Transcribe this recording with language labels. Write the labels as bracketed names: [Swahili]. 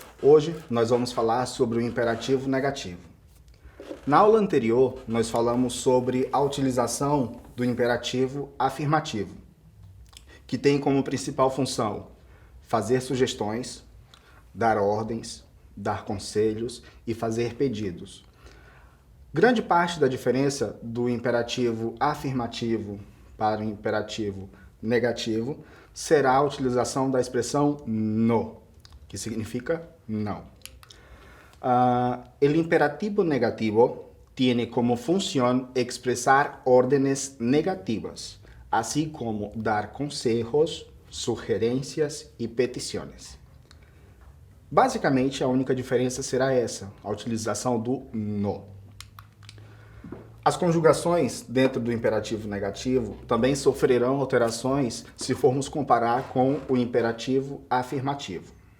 [Portuguese] Hoje nós vamos falar sobre o imperativo negativo. Na aula anterior, nós falamos sobre a utilização do imperativo afirmativo, que tem como principal função fazer sugestões, dar ordens, dar conselhos e fazer pedidos. Grande parte da diferença do imperativo afirmativo para o imperativo negativo será a utilização da expressão no, que significa não. [Spanish] El imperativo negativo tiene como función expresar órdenes negativas, así como dar consejos, sugerencias e peticiones. [Portuguese] Basicamente, a única diferença será essa, a utilização do no. As conjugações dentro do imperativo negativo também sofrerão alterações se formos comparar com o imperativo afirmativo.